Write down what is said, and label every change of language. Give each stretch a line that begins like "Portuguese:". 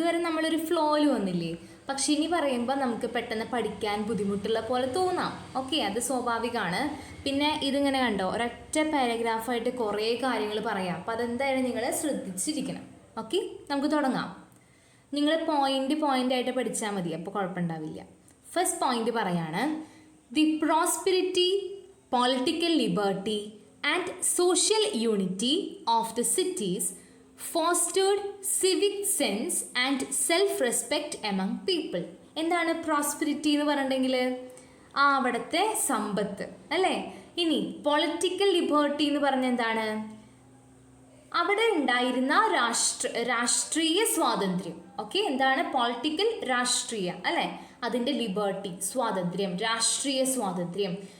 Malayalam: ഇതുവരെ നമ്മളൊരു ഫ്ലോയിൽ വന്നില്ലേ, പക്ഷെ ഇനി പറയുമ്പോൾ നമുക്ക് പെട്ടെന്ന് പഠിക്കാൻ ബുദ്ധിമുട്ടുള്ള പോലെ തോന്നാം. ഓക്കെ, അത് സ്വാഭാവികമാണ്. പിന്നെ ഇതിങ്ങനെ കണ്ടോ, ഒരൊറ്റ പാരഗ്രാഫായിട്ട് കുറേ കാര്യങ്ങൾ പറയാം. അപ്പോൾ അതെന്തായാലും നിങ്ങൾ ശ്രദ്ധിച്ചിരിക്കണം. ഓക്കെ, നമുക്ക് തുടങ്ങാം. നിങ്ങൾ പോയിൻ്റ് ആയിട്ട് പഠിച്ചാൽ മതി, അപ്പോൾ കുഴപ്പമുണ്ടാവില്ല.
English: first point
Malayalam: പറയാണ്,
English: The prosperity, political liberty and social unity of the cities fostered civic sense and self-respect among people.
Malayalam: എന്താണ് പ്രോസ്പെരിറ്റി എന്ന് പറഞ്ഞിട്ടുണ്ടെങ്കിൽ അവിടുത്തെ സമ്പത്ത് അല്ലേ. ഇനി പൊളിറ്റിക്കൽ ലിബർട്ടി എന്ന് പറഞ്ഞാൽ എന്താണ്, അവിടെ ഉണ്ടായിരുന്ന രാഷ്ട്രീയ സ്വാതന്ത്ര്യം. ഓക്കെ, എന്താണ് പൊളിറ്റിക്കൽ, രാഷ്ട്രീയ അല്ലേ, അതിൻ്റെ ലിബർട്ടി സ്വാതന്ത്ര്യം, രാഷ്ട്രീയ സ്വാതന്ത്ര്യം.